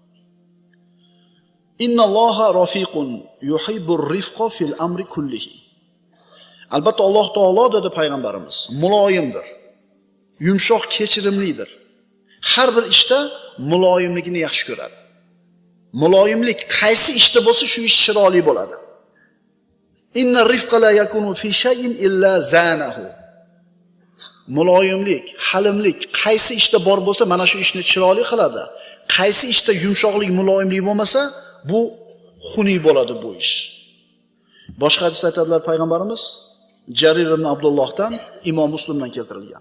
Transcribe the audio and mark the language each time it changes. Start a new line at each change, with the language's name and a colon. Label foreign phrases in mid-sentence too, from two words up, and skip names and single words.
Arabic: إن الله رفيق يحب الرفق في الأمر كله.
Uzbek: Albatta Alloh taolo dedi payg'ambarimiz, muloyimdir. Yumshoq, kechirimlidir. Har bir ishda muloyimligini yaxshi ko'radi. Muloyimlik qaysi ishda bo'lsa shu ish chiroyli bo'ladi.
Arabic: إن الرفق لا يكون في شيء إلا زانه.
Uzbek: Muloyimlik, halimlik qaysi ishda bor bo'lsa mana shu ishni chiroyli qiladi. Qaysi ishda yumshoqlik, muloyimlik bo'lmasa, bu xunuk bo'ladi bu ish. Boshqa hadisda aytadilar payg'ambarimiz, Jarir ibn Abdullohdan, Imom Muslimdan keltirilgan.